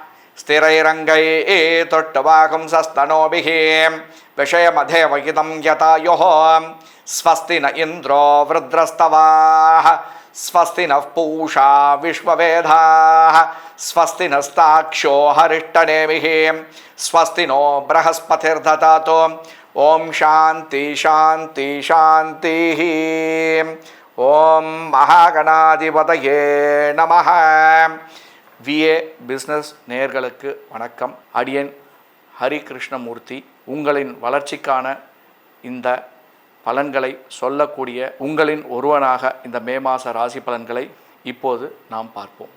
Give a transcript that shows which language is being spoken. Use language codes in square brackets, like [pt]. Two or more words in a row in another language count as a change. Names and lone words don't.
[sa] स्थिरैरङ्गैस्तुष्टुवागुंसस्तनूभिः विषयमधेवहितं यतायुः स्वस्ति न इन्द्रो वृद्रस्तवाः स्वस्ति नः पूषा विश्ववेदाः स्वस्ति नस्ताक्षो हरिष्ठनेमिः स्वस्ति नो बृहस्पतिर्दधातु ओम शांति शांति शांति ओम महागणाधिपतये நமஹ. [ta] விஏ பிஸ்னஸ் நேயர்களுக்கு வணக்கம். அடியன் ஹரி கிருஷ்ணமூர்த்தி. உங்களின் வளர்ச்சிக்கான இந்த பலன்களை சொல்லக்கூடிய உங்களின் ஒருவனாக இந்த மே மாத ராசி பலன்களை இப்போது நாம் பார்ப்போம்.